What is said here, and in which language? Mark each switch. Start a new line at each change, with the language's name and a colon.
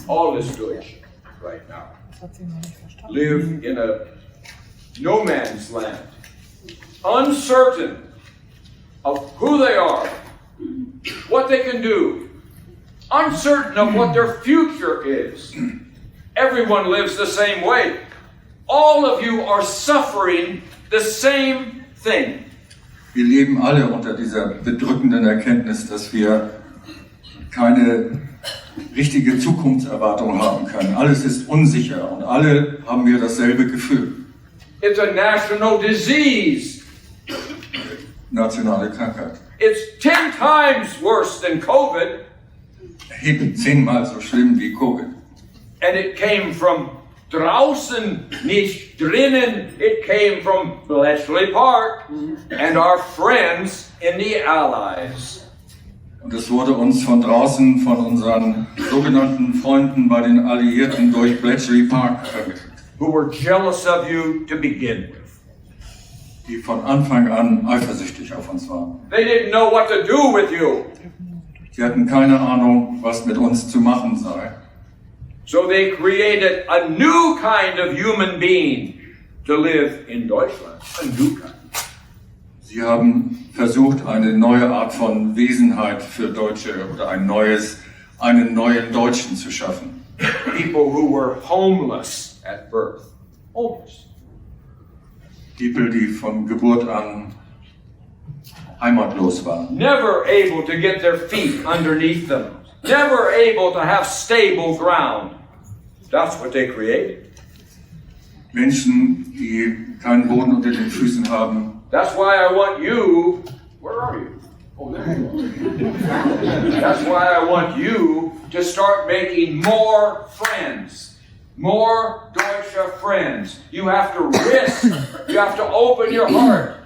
English: all is Deutsch right now, live in a no man's land, uncertain of who they are, what they can do, uncertain of what their future is. Everyone lives the same way. All of you are suffering the same thing.
German: Wir leben alle unter dieser bedrückenden Erkenntnis, dass wir keine richtige Zukunftserwartung haben können. Alles ist unsicher und alle haben wir dasselbe Gefühl.
English: It's a national disease.
German: Nationale Krankheit.
English: It's 10 times worse than COVID,
German: Eben 10-mal so schlimm wie Covid.
English: and it came from
German: draußen, nicht drinnen.
English: It came from Bletchley Park and our friends in the Allies.
German: Und es wurde uns von draußen, von unseren sogenannten Freunden bei den Alliierten durch Bletchley Park vermittelt,
English: Who were jealous of you to begin with.
German: die von Anfang an eifersüchtig auf uns waren.
English: They didn't know what to do with you.
German: Sie hatten keine Ahnung, was mit uns zu machen sei.
English: So they created a new kind of human being to live in Deutschland. A new kind.
German: Sie haben versucht, eine neue Art von Wesenheit für Deutsche oder einen neuen Deutschen zu schaffen.
English: People who were homeless at birth. Homeless.
German: People, die von Geburt an heimatlos waren.
English: Never able to get their feet underneath them. Never able to have stable ground. That's what they created.
German: Menschen, die keinen Boden unter den Füßen haben.
English: That's why I want you. Where are you? Oh, there you are. That's why I want you to start making more friends. More Deutsche friends. You have to risk. You have to open your heart.